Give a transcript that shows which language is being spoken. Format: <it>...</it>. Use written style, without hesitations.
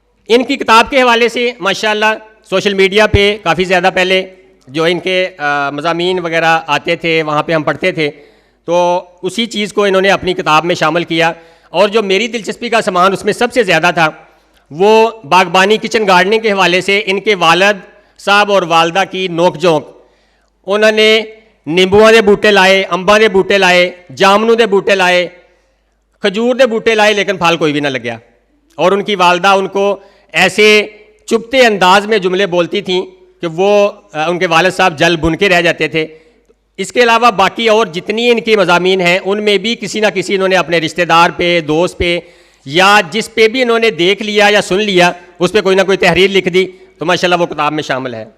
<ur>ان کی کتاب کے حوالے سے ماشاءاللہ سوشل میڈیا پہ کافی زیادہ پہلے جو ان کے مضامین وغیرہ آتے تھے وہاں پہ ہم پڑھتے تھے, تو اسی چیز کو انہوں نے اپنی کتاب میں شامل کیا. اور جو میری دلچسپی کا سامان اس میں سب سے زیادہ تھا وہ باغبانی کچن گارڈننگ کے حوالے سے ان کے والد صاحب اور والدہ کی نوک جھونک. انہوں نے</ur> <pa>نیمبوؤں دے بوٹے لائے, امباں دے بوٹے لائے, جامنوں دے بوٹے لائے, کھجور دے بوٹے لائے,</pa> <ur>لیکن</ur> <pa>پھل کوئی بھی نہ لگیا.</pa> <ur>اور ان کی والدہ ان کو ایسے چپتے انداز میں جملے بولتی تھیں کہ وہ ان کے والد صاحب جل بن کے رہ جاتے تھے. اس کے علاوہ باقی اور جتنی ان کے مضامین ہیں ان میں بھی کسی نہ کسی انہوں نے اپنے رشتہ دار پہ, دوست پہ, یا جس پہ بھی انہوں نے دیکھ لیا یا سن لیا اس پہ کوئی نہ کوئی تحریر لکھ دی, تو ماشاءاللہ وہ کتاب میں شامل ہے.</ur>